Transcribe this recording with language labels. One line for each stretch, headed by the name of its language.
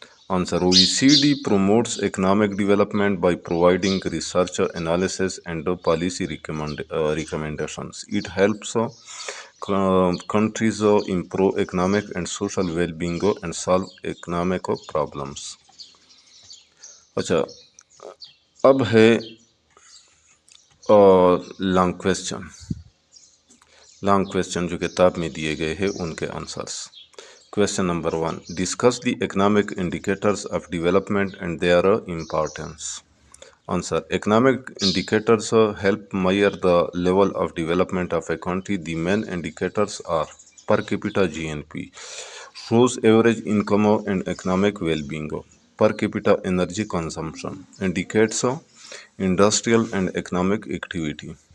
English: Answer: OECD promotes economic development by providing research, analysis, and policy recommendations. It helps countries improve economic and social well-being and solve economic problems.
Urdu: اب ہے long question جو کتاب میں دیے گئے ہیں ان کے answers.
English: Question number 1, discuss the economic indicators of development and their importance. Answer: economic indicators help measure the level of development of a country. The main indicators are per capita GNP, shows average income and economic well-being. Per capita energy consumption indicates industrial and economic activity.